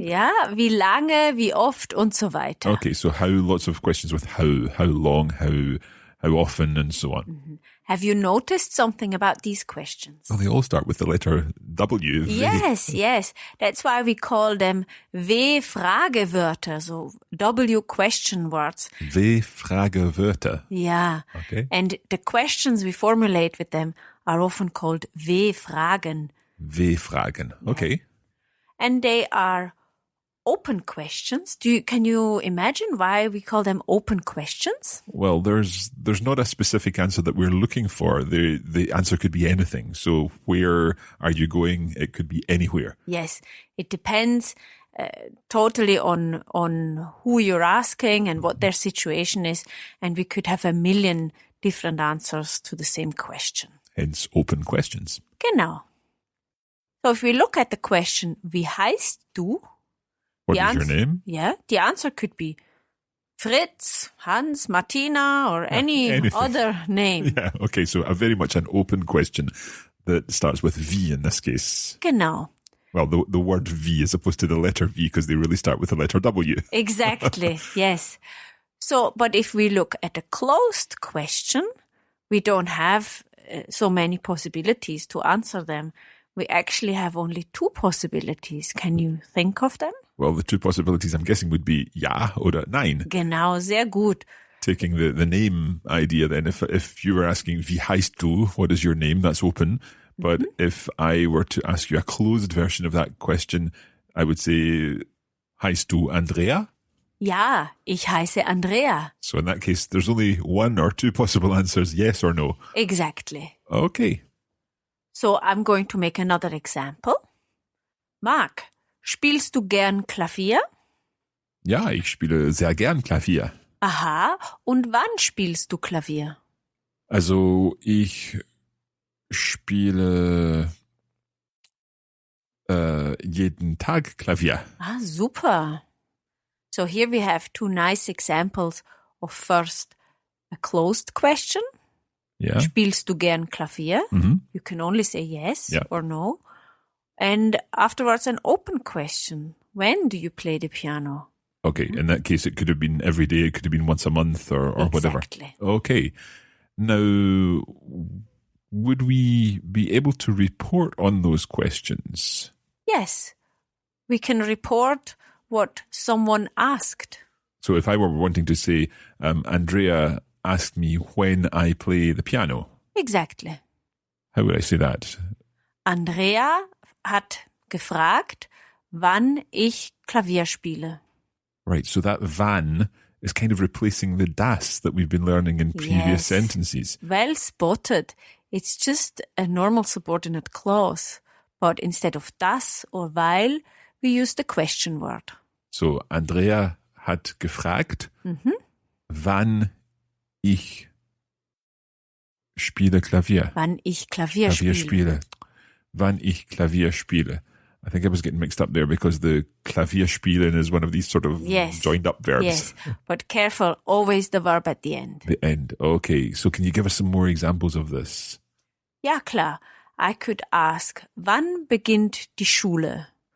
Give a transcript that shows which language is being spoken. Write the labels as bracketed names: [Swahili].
[German] Ja, wie lange, wie oft und so weiter. [English] Okay, so lots of questions with how long, how often and so on. Have you noticed something about these questions? Well, they all start with the letter W. Yes. That's why we call them W-Fragewörter, so W question words. [German] W-Fragewörter. [English] Yeah. Okay. And the questions we formulate with them are often called W-Fragen. [German] W-Fragen. Okay. [English] And they are open questions. Can you imagine why we call them open questions? Well, there's not a specific answer that we're looking for. The answer could be anything. So where are you going? It could be anywhere. Yes, it depends totally on who you're asking and what their situation is. And we could have a million different answers to the same question. Hence open questions. [German] Genau. [English] So if we look at the question, [German] wie heißt du? [English] What is your name? Yeah, the answer could be Fritz, Hans, Martina, or anything. Other name. Yeah, okay, so very much an open question that starts with V in this case. [German] Genau. [English] Well, the word V as opposed to the letter V because they really start with the letter W. Exactly, yes. So, but if we look at a closed question, we don't have so many possibilities to answer them. We actually have only 2 possibilities. Can you think of them? Well, the 2 possibilities I'm guessing would be [German] ja oder nein. Genau, sehr gut. [English] Taking the name idea then, if you were asking [German] wie heißt du, [English] what is your name, that's open. But if I were to ask you a closed version of that question, I would say, [German] heißt du Andrea? Ja, ich heiße Andrea. [English] So in that case, there's only 1 or 2 possible answers, yes or no. Exactly. Okay. So I'm going to make another example. [German] Marc, spielst du gern Klavier? Ja, ich spiele sehr gern Klavier. Aha, und wann spielst du Klavier? Also ich spiele jeden Tag Klavier. Ah, super. [English] So here we have 2 nice examples of first a closed question. [German] Ja. Spielst du gern Klavier? [English] You can only say yes or no. And afterwards an open question. When do you play the piano? Okay, in that case, it could have been every day, it could have been once a month or whatever. Exactly. Okay. Now, would we be able to report on those questions? Yes. We can report what someone asked. So if I were wanting to say, Andrea asked me when I play the piano. Exactly. How would I say that? [German] Andrea hat gefragt, wann ich Klavier spiele. [English] Right, so that wann is kind of replacing the das that we've been learning in previous sentences. Well spotted. It's just a normal subordinate clause. But instead of das or weil, we use the question word. [German] So Andrea hat gefragt, wann ich spiele Klavier. Wann ich Klavier spiele. Wann ich Klavier spiele. [English] I think I was getting mixed up there because the Klavier spielen is one of these sort of joined up verbs. Yes, but careful, always the verb at the end. The end. Okay, so can you give us some more examples of this? [German] Ja, klar. [English] I could ask, [German] wann beginnt die Schule?